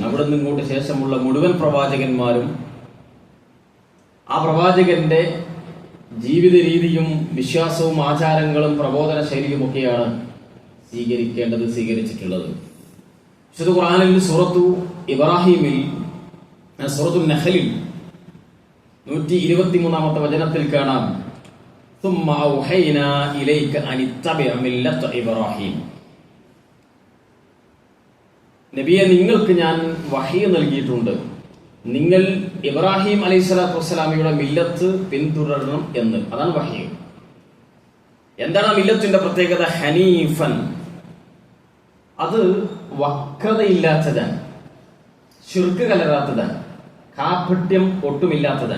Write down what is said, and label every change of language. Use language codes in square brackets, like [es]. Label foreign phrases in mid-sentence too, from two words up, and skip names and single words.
[ml] അവിടെ നിന്നിങ്ങോട്ട് ശേഷമുള്ള മുഴുവൻ പ്രവാചകന്മാരും ആ പ്രവാചകന്റെ ജീവിത രീതിയും വിശ്വാസവും ആചാരങ്ങളും പ്രബോധന ശൈലിയും ഒക്കെയാണ് സ്വീകരിച്ചിട്ടുള്ളത്. വിശുദ്ധ ഖുർആനിൽ സൂറത്തു ഇബ്രാഹിമിൽ സൂറത്തുൽ നഹ്ലിൽ 123-ാമത്തെ വചനത്തിൽ കാണാം, [ar] ثم أوحينا إليك أن اتبع ملة إبراهيم. [ml] നബിയെ, നിങ്ങൾക്ക് ഞാൻ വഹി നൽകിയിട്ടുണ്ട്, നിങ്ങൾ ഇബ്രാഹിം [ar] عليه الصلاة والسلام [ml] മില്ലത്ത് പിന്തുടരണം എന്ന്. അതാണ് വഹി. എന്താണ് മില്ലത്തിന്റെ പ്രത്യേകത? ഹനീഫൻ, അത് വക്രതയില്ലാത്തതാണ്, ശിർക്ക് കലരാത്തതാണ്, കാപട്യം ഒട്ടുമില്ലാത്തതാണ്.